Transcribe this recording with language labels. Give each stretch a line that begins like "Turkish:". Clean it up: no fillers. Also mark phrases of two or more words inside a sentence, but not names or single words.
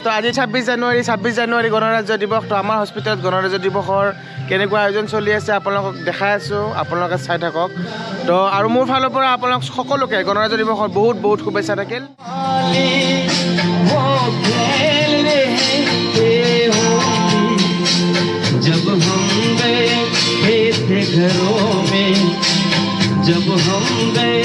Assamese: To আজি 26 জানুৱাৰী গণৰাজ্য দিৱস। তো আমাৰ হস্পিটেলত গণৰাজ্য দিৱসৰ কেনেকুৱা আয়োজন চলি আছে আপোনালোকক দেখাই আছোঁ, আপোনালোকে চাই থাকক। তো আৰু মোৰ ফালৰ পৰা আপোনালোক সকলোকে গণৰাজ্য দিৱসৰ বহুত বহুত শুভেচ্ছা থাকিল।
Hindi: जब हम गए थे घरों में जब हम गए